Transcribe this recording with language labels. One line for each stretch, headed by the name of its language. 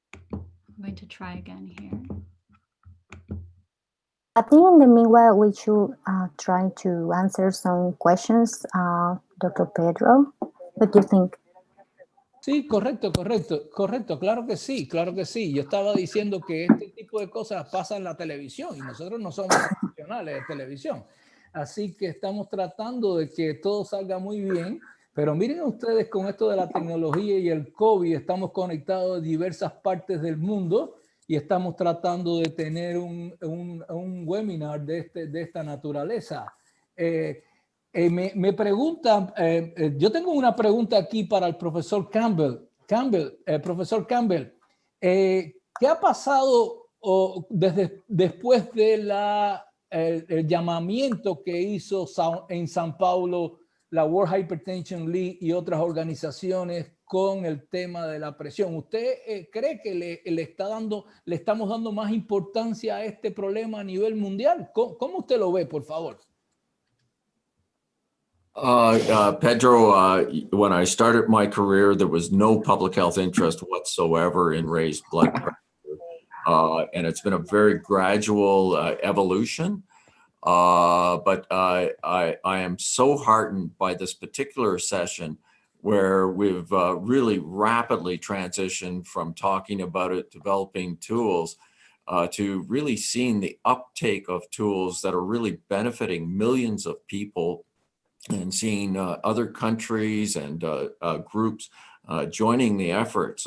English: I'm going to try again here. I think in the meanwhile, we should try to answer some questions, Dr. Pedro. What do you think?
Spanish: Sí, correcto, claro que sí, claro que sí. Yo estaba diciendo que este tipo de cosas pasan en la televisión y nosotros no somos profesionales de televisión. Así que estamos tratando de que todo salga muy bien, pero miren ustedes con esto de la tecnología y el COVID, estamos conectados de diversas partes del mundo y estamos tratando de tener un webinar de esta naturaleza. Me preguntan, yo tengo una pregunta aquí para el profesor Campbell. Profesor Campbell, ¿qué ha pasado después de el llamamiento que hizo en San Paulo la World Hypertension League y otras organizaciones con el tema de la presión? ¿Usted cree que le estamos dando más importancia a este problema a nivel mundial? ¿Cómo usted lo ve, por favor?
English: Pedro, when I started my career, there was no public health interest whatsoever in raised blood pressure. And it's been a very gradual evolution. But I am so heartened by this particular session where we've really rapidly transitioned from talking about it, developing tools, to really seeing the uptake of tools that are really benefiting millions of people, and seeing other countries and groups joining the effort.